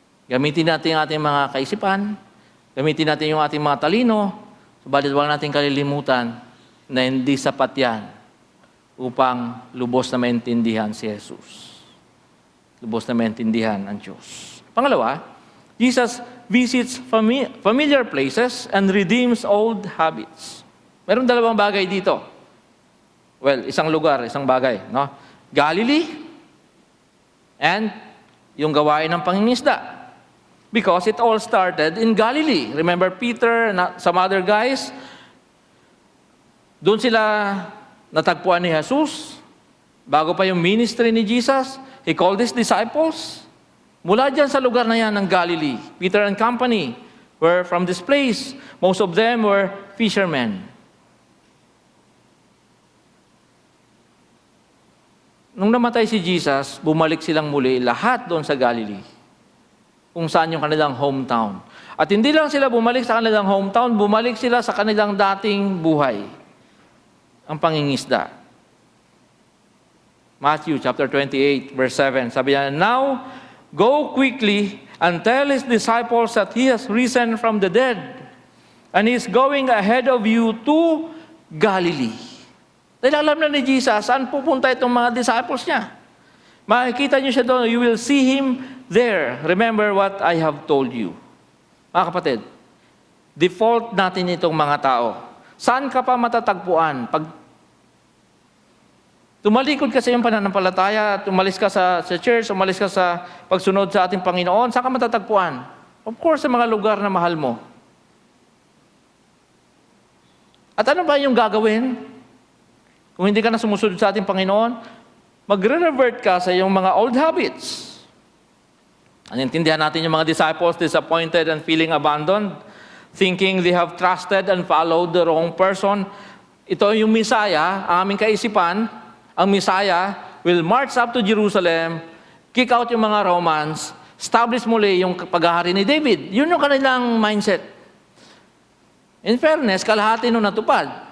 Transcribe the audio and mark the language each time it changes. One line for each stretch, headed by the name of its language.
Filipino: Gamitin natin ang ating mga kaisipan, gamitin natin yung ating mga talino, subalit huwag natin kalilimutan na hindi sapat yan upang lubos na maintindihan si Jesus. Lubos na maintindihan ang Diyos. Pangalawa,
English: Jesus visits familiar places and redeems old habits.
Filipino: Meron dalawang bagay dito. Well, isang lugar, isang bagay, no? Galilee and yung gawain ng pangingisda.
English: Because it all started in Galilee. Remember Peter and some other guys?
Filipino: Doon sila natagpuan ni Jesus. Bago pa yung ministry ni Jesus,
English: He called His disciples.
Filipino: Mula dyan sa lugar na yan ng Galilee,
English: Peter and company were from this place. Most of them were fishermen.
Filipino: Nung namatay si Jesus, bumalik silang muli lahat doon sa Galilee, kung saan yung kanilang hometown. At hindi lang sila bumalik sa kanilang hometown, bumalik sila sa kanilang dating buhay, ang pangingisda.
English: Matthew chapter 28, verse 7,
Filipino: sabi niya,
English: "Now, go quickly and tell His disciples that He has risen from the dead, and He is going ahead of you to Galilee."
Filipino: Dahil alam na ni Jesus, saan pupunta itong mga disciples niya. Makikita niyo siya doon,
English: you will see Him there. Remember what I have told you.
Filipino: Mga kapatid, default natin itong mga tao. Saan ka pa matatagpuan? Pag tumalikod ka sa iyong pananampalataya, tumalis ka sa church, umalis ka sa pagsunod sa ating Panginoon, saan ka matatagpuan? Of course, sa mga lugar na mahal mo. At ano ba yung gagawin? Kung hindi ka na sumusunod sa ating Panginoon, magre-revert ka sa iyong mga old habits. Naintindihan natin yung mga disciples
English: disappointed and feeling abandoned, thinking they have trusted and followed the wrong person.
Filipino: Ito yung Messiah, ang aming kaisipan.
English: Ang Messiah will march up to Jerusalem, kick out yung mga Romans, establish
Filipino: muli yung paghahari ni David. Yun yung kanilang mindset.
English: In fairness,
Filipino: kalahati nung natupad.